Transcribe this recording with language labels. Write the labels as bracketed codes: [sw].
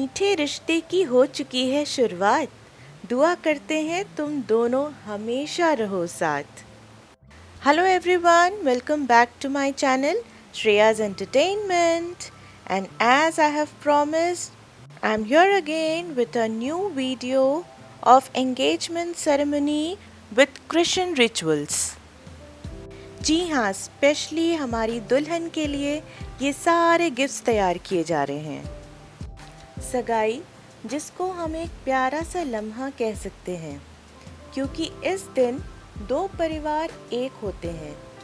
[hi] के रिश्ते की हो चुकी है शुरुआत। दुआ करते हैं तुम दोनों हमेशा रहो साथ। [en] Hello everyone, welcome back to my channel Shreya's Entertainment. And as I have promised, I'm here again with a new video of engagement ceremony with Christian rituals. [hi] जी हाँ, स्पेशली हमारी दुल्हन के लिए ये सारे गिफ्ट्स तैयार किए जा रहे हैं। सगाई, जिसको हम एक प्यारा सा लम्हा कह सकते हैं, क्योंकि इस दिन दो परिवार एक होते हैं।